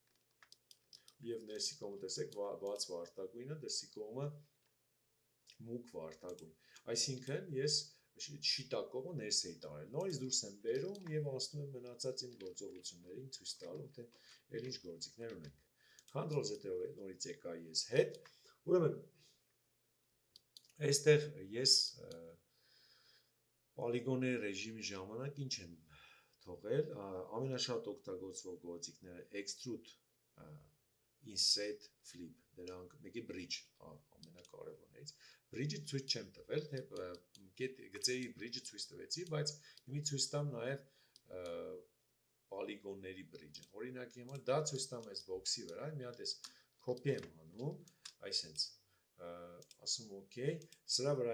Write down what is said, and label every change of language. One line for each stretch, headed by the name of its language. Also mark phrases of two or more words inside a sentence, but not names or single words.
Armenian: եւ ներսի կողմը տեսեք բաց վարդագույնը, դրսի կողմը մուգ վարդագույն։ Այսինքն ես շիտակ կողմը ներս էի տարել։ Նորից դուրս եմ բերում եւ անցնում եմ մնացած իմ գործողություններին ցույց տալու, թե այլ ինչ գործիքներ ունենք։ Ctrl Z-ով նորից եկա ես հետ։ Ուրեմն այստեղ ես պոլիգոնների ռեժիմի ժամանակ ինչ եմ թողել, ամենաշատ օգտագործվող գործիքները
English: extrude, inset, flip,
Armenian: դրանք մեկի bridge ամենակարևորներից։ Bridge-ը ցույց չեմ տվել, թե գծերի bridge-ը ցույց տվեցի, բայց հիմա ցույց տամ նաև պոլիգոնների bridge-ը։ Օրինակի համար դա ցույց տամ այս box-ի վրա, մի հատ էս copy եմ անում, այսենց ասում OK, սրա վրա